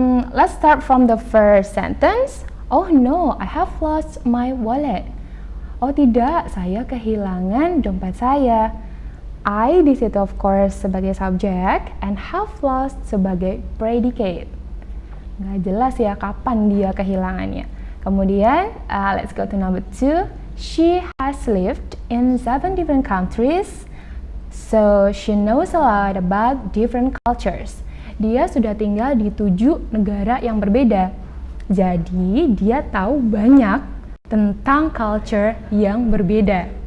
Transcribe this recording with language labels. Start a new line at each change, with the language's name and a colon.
English: Let's start from the first sentence. Oh no, I have lost my wallet.
Indonesian: Oh tidak, saya kehilangan dompet saya. I di situ
English: of course
Indonesian: sebagai subject
English: and have lost
Indonesian: sebagai predicate. Nggak jelas ya kapan dia kehilangannya. Kemudian
English: let's go to number 2. She has lived in 7 different countries, so she knows a lot about different cultures.
Indonesian: Dia sudah tinggal di 7 negara yang berbeda. Jadi dia tahu banyak tentang culture yang berbeda.